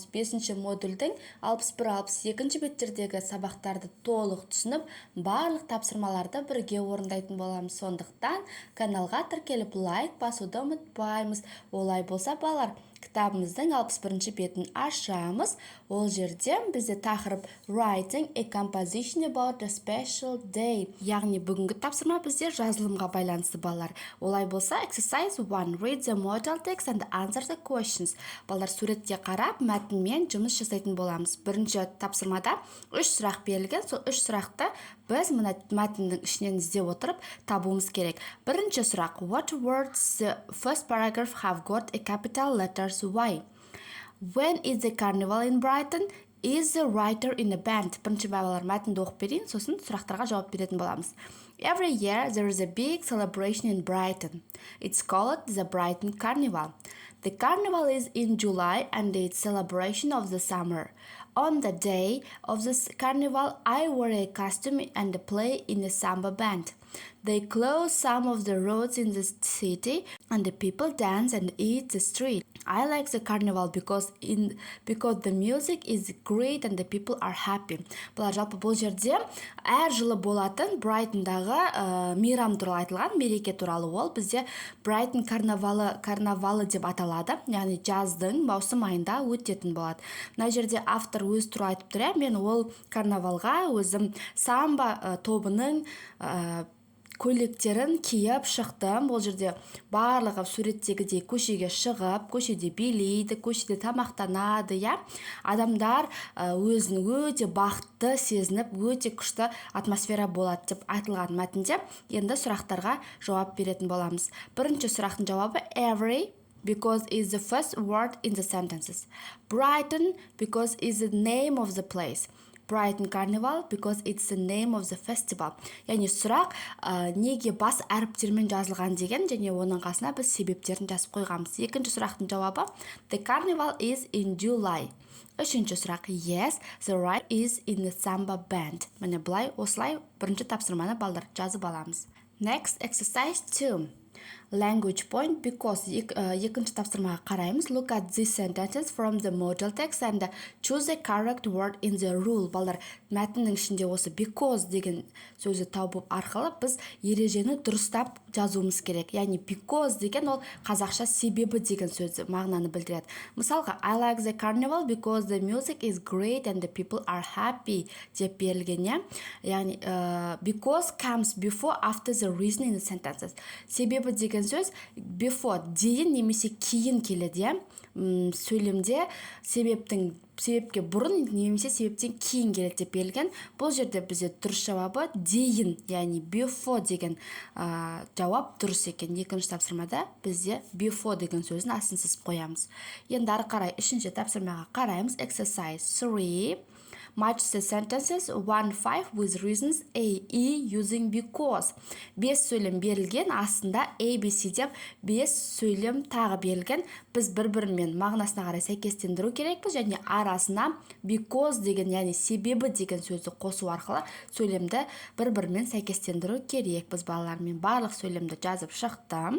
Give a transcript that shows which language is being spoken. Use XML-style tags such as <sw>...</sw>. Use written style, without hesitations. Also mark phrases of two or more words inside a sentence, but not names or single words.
<kk>5-ші модульдің 61-62 беттердегі сабақтарды толық түсініп, барлық тапсырмаларды бірге орындайтын боламыз. Сондықтан каналға тіркеліп лайк басуды ұмытпаймыз. Олай болса, балалар, кітабымыздың 61-ші бетін ашамыз. Ол жерде бізде тақырып</kk> <en>writing a composition about a special day.</en> <kk>Яғни бүгінгі тапсырма бізде жазылымға байланысты, балалар. Олай болса, exercise 1.</kk> <en>Read the model text and answer the questions.</en> <kk>Балалар, суретке қарап, мәтінмен жұмыс жасайтын боламыз. Бірінші тапсырмада 3 сұрақ берілген. Сол 3 сұрақты біз мына мәтіннің ішінен іздеп отырып табуымыз керек. Бірінші сұрақ:</kk> <en>What words the first paragraph have got a capital letters Y? When is the carnival in Brighton? Is the writer in a band?</en> <kk>Бірінші балалар мәтінді оқып берейін, сосын сұрақтарға жауап беретін боламыз.</kk> <en>Every year there is a big celebration in Brighton. It's called the Brighton Carnival. The carnival is in July and it's celebration of the summer. On the day of this carnival, I wear a costume and play in a samba band. They close some of the roads in the city and the people dance and eat the street. I like the carnival because the music is great and the people are happy.</en> <kk>Бұлар жалпы бұл жерде әр жылы болатын Брайтондағы мейрам туралы айтылған, мереке туралы. Ол бізде Брайтон карнавалы деп аталады. Яғни жаздың маусым айында өтетін болады. Мына жерде автор өз туралы айтып тұр. Мен ол карнавалға өзім самба тобының көйлектерін киіп шықтым. Бұл жерде барлығы суреттегідей көшеге шығып, көшеде билейді, көшеде тамақтанады, Адамдар өзін өте бақытты сезініп, өте күшті атмосфера болады деп айтылған мәтінде. Енді сұрақтарға жауап беретін боламыз. Бірінші сұрақтың жауабы</kk> <en>every, because is the first word in the sentences. Brighton, because is the name of the place. Brighton Carnival, because it's the name of the festival.</en> <kk>Яғни сұрақ неге бас әріптермен жазылған деген, және оның қасына біз себептерін жазып қойғанбыз. Екінші сұрақтың жауабы</kk> <en>The carnival is in July.</en> <kk>Үшінші сұрақ</kk> <en>Yes, the writer is in the samba band.</en> <kk>Міне бұлай, осылай бірінші тапсырманы балдар жазып аламыз.</kk> <en>Next, exercise 2. Language point, because</en> <kk>екінші тапсырмаға қараймыз.</kk> <en>Look at these sentences from the model text and choose the correct word in the rule.</en> <kk>Балдар, мәтіннің ішінде осы because деген сөзі тауып арқылы біз ережені дұрыстап жазуымыз керек. Яғни because деген ол қазақша себебі деген сөзі мағынаны білдіреді. Мысалға,</kk> <en>I like the carnival because the music is great and the people are happy</en> <kk>деп берілген.</kk> <en>Яғни because comes before after the reason in the sentences.</en> <kk>Себебі деген сөз before дейін немесе кейін келеді. Сөйлемде себепке бұрын немесе себептен кейін келеді деп берілген. Бұл жерде бізде дұрыс жауабы дейін, яғни before деген жауап дұрыс екен. Екінші тапсырмада бізде before деген сөзін астын сызып қоямыз. Енді ары қарай үшінші тапсырмаға қараймыз.</kk> <en>Exercise 3. Match the sentences 1-5 with reasons A, E using because.</en> <kk>5 сөйлем берілген, астында A, B, C деп 5 сөйлем тағы берілген. Біз бір-бірімен мағынасына қарай сәйкестендіру керекпіз, және арасына because деген, яғни себебі деген сөзді қосу арқылы сөйлемді бір-бірімен сәйкестендіру керекпіз. Балалармен барлық сөйлемді жазып шықтым.</kk>